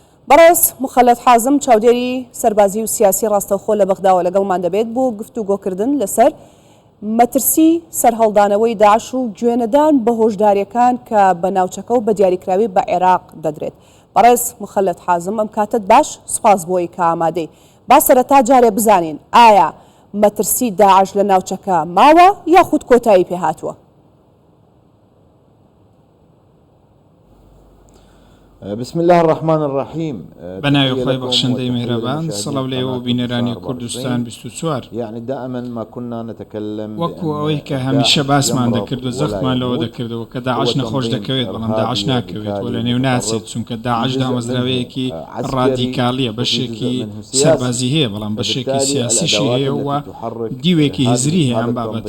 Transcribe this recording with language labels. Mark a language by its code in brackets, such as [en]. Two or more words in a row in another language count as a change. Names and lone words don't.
[ckb] بەڕێز مخەلەت حازم چاودێری سەربازی و سیاسی ڕاستەوخۆ لە بەغداوە لەگەڵمان دەبێت بۆ گفتوگۆکردن لەسەر مەترسی سەرهەڵدانەوەی داعش و گوێنەدان بە هۆشداریەکان کە بە ناوچەکە و بە دیاریکراوی بە عێراق دەدرێت. بەڕێز مخەلەت حازم ئەم کاتت باش، سپاس بۆی کە ئامادەی. با سەرەتا جارێ بزانین ئایا مەترسی داعش لە ناوچەکە ماوە یاخود کۆتایی پێهاتووە؟ [ar] بسم الله الرحمن الرحيم. [ckb] بناوی خۆی بەخشندەی میهرەبان، سەڵاو لێەوە بینەرانی کوردستان 24. [ar] يعني دائما ما كنا نتكلم [ckb] وەکو ئەوەی کە هەمیشە باسمان دەکرد و زەختمان لەوە دەکردەوە کە داعش نەخۆش دەکەوێت بەڵام داعش ناکەوێت و لە نێو ناچێت، چونکە داعش دامەزراوەیەکی ڕادیکالیە، بەشێکی سەربازی هەیە بەڵام بەشێکی سیاسیشی هەیە و دیوێکی هزری هەیە ئەم بابەتە.